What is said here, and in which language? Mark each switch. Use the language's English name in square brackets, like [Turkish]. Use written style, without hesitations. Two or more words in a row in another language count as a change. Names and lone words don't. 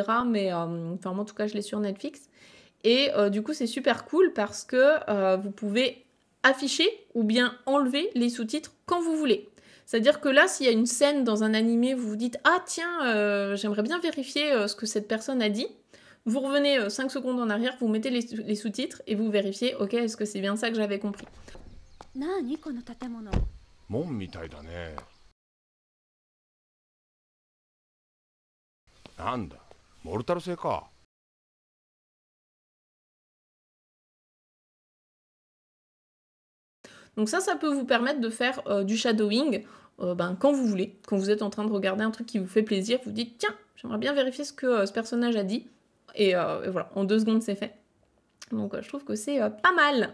[French] Mais enfin moi en tout cas je l'ai sur Netflix. Et du coup c'est super cool parce que vous pouvez afficher ou bien enlever les sous-titres quand vous voulez. C'est-à-dire que là, s'il y a une scène dans un animé, vous vous dites « Ah tiens, j'aimerais bien vérifier ce que cette personne a dit », vous revenez 5 secondes en arrière, vous mettez les sous-titres et vous vérifiez « Ok, est-ce que c'est bien ça que j'avais compris ?» [Japanese] 門みたいだね。なんだ、モルタル製か。 [French] Donc ça peut vous permettre de faire du shadowing quand vous voulez. Quand vous êtes en train de regarder un truc qui vous fait plaisir, vous dites « Tiens, j'aimerais bien vérifier ce que ce personnage a dit. » Et voilà, en 2 secondes, c'est fait. Donc je trouve que c'est pas mal.